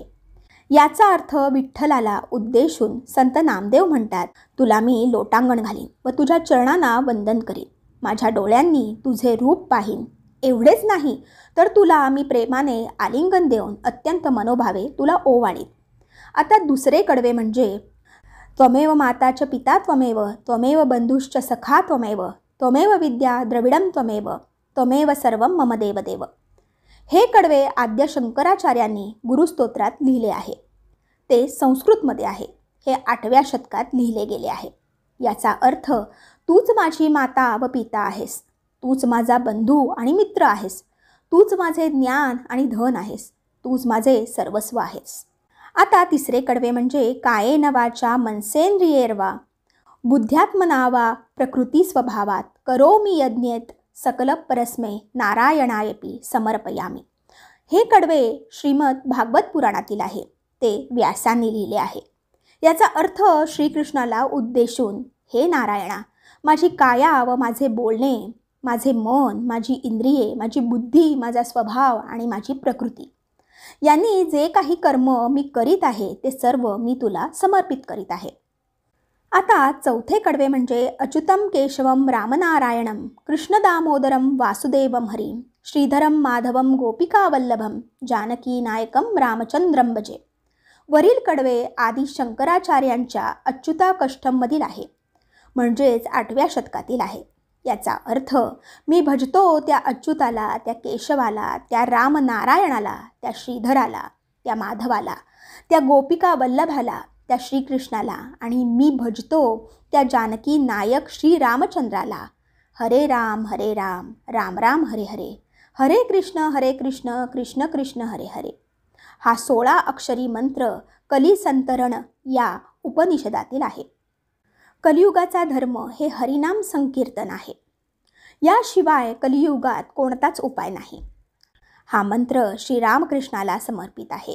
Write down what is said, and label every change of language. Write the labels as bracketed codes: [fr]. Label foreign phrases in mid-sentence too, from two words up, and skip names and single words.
[mr] याचा अर्थ विठ्ठलाला उद्देशून संत नामदेव म्हणतात, तुला मी लोटांगण घालीन व तुझ्या चरणांना वंदन करीन। माझ्या डोळ्यांनी तुझे रूप पाहीन। एवढेच नाही तर तुला मी प्रेमाने आलिंगन देऊन अत्यंत मनोभावे तुला ओवाळीन। आता दुसरे कडवे म्हणजे [sa] त्वमेव माता च पिता त्वमेव, त्वमेव बंधुश्च सखा त्वमेव, त्वमेव विद्या द्रविडं त्वमेव, त्वमेव सर्वं मम देवदेव। [mr] हे कडवे आद्य शंकराचार्यांनी गुरुस्तोत्रात लिहिले आहे। ते संस्कृतमध्ये आहे। हे 8व्या शतकात लिहिले गेले आहे। याचा अर्थ तूच माझी माता व पिता आहेस, तूच माझा बंधू आणि मित्र आहेस, तूच माझे ज्ञान आणि धन आहेस, तूच माझे सर्वस्व आहेस। आता तिसरे कडवे म्हणजे [sa] कायेन वाचा मनसेंद्रियेर्वा बुद्ध्यात्मना वा प्रकृती स्वभावात करोमि यज्ञेत सकल परस्मै नारायणायपि समर्पयामी। [mr] हे कडवे श्रीमद भागवत पुराणातील आहे। ते व्यासांनी लिहिले आहे। याचा अर्थ श्रीकृष्णाला उद्देशून, हे नारायणा, माझी काया व माझे बोलणे, माझे मन, माझी इंद्रिये, माझी बुद्धी, माझा स्वभाव आणि माझी प्रकृती यांनी जे काही कर्म मी करीत आहे ते सर्व मी तुला समर्पित करीत आहे। आता चौथे कडवे म्हणजे [sa] अच्युतम केशवम रामनारायणम कृष्ण दामोदरम वासुदेवम हरिम श्रीधरम माधवम गोपिकावल्लभम जानकी नायकम रामचंद्रम भजे। [mr] वरील कडवे आदि शंकराचार्यांच्या अच्युताकष्टममधील आहे, म्हणजेच 8व्या शतकातील आहे। याचा अर्थ मी भजतो त्या अच्युताला, त्या केशवाला, त्या रामनारायणाला, त्या श्रीधराला, त्या माधवाला, त्या गोपिका वल्लभाला, त्या श्रीकृष्णाला, आणि मी भजतो त्या जानकी नायक श्री रामचंद्राला। [sa] हरे राम राम राम हरे हरे, हरे कृष्ण कृष्ण कृष्ण हरे हरे। [mr] हा 16 अक्षरी मंत्र कलिसंतरण या उपनिषदातील आहे। कलियुगाचा धर्म हे हरिनाम संकीर्तन आहे। याशिवाय कलियुगात कोणताच उपाय नाही. हा मंत्र श्रीरामकृष्णाला समर्पित आहे.